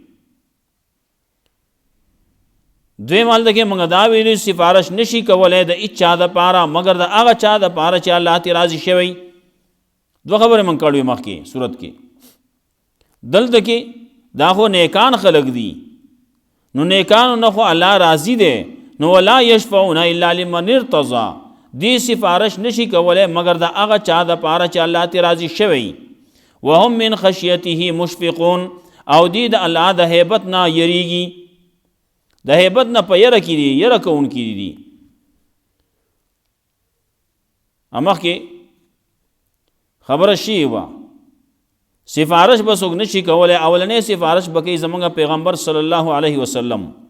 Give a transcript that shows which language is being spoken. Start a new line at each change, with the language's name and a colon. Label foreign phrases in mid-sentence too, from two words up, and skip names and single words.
Pashto: دوی مال دغه مونږ دا ویلي سفارش نشي کولای د اچا د پاره مگر د هغه چا د پاره چې الله ته راضي شوی. دو خبره مونږ کړو مخکې صورت کې دلته کې دا خو نیکان خلق دي نو نیکانو نه خو الله راضي دی نو
Arabic: ولا یشفعون الا لمن ارتضى
Pashto: دی سفارش نشي کولای مگر د هغه چا د پاره چې الله ته راضي شوی.
Arabic: وهم من خشیته مشفقون
Pashto: او دی د الله د هیبت نه یریږي د هیبت نه په یره کې دي یره کوونکي دي. امخ کې خبره شی وا سفارش به څوک نشي کولی اولنې سفارش به کوي زمونږ پیغمبر صلی الله علیه وسلم.